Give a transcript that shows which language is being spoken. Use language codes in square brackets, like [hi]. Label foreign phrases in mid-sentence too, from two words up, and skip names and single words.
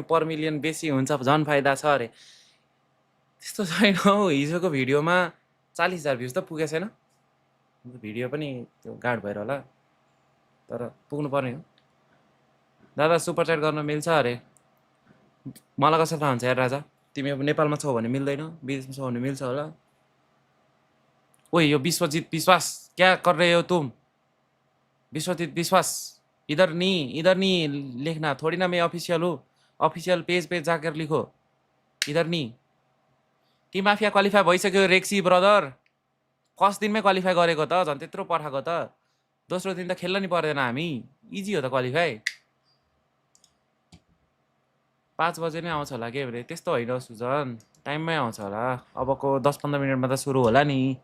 [ne] पर मिलियन बेसी हुन्छ झन् फाइदा छ अरे त्यस्तो छैन हौ हिजोको भिडियोमा 40,000 भ्युज त पुगेको छैन भिडियो पनि त्यो गाड भएर होला तर पुग्नु पर्ने हो दादा [en] super chat [ne] गर्न मिल्छ अरे मलाई कसरी थाहा हुन्छ यार राजा तिमी अब नेपालमा छौ भने मिल्दैन विदेशमा छौ भने मिल्छ होला ओए यो विश्वजित विश्वास [hi] क्या कर रहे हो तुम विश्वजित विश्वास इधर नहीं लिखना थोड़ी ना मैं ऑफिशियल हूँ ऑफिशियल पेज पे जाकर लिखो इधर नहीं [ne] ती माफिया क्वालिफाई भइसक्यो रेक्सी ब्रदर फर्स्ट दिनमै क्वालिफाई गरेको त झन् त्यत्रो पठाएको त दोस्रो दिन त खेल्न नि पर्दैन हामी इजी हो त क्वालिफाई 5 बजे नै आउँछ होला के भने त्यस्तो होइन सुजन टाइममै आउँछ होला अबको 10-15 मिनटमा त सुरु होला नि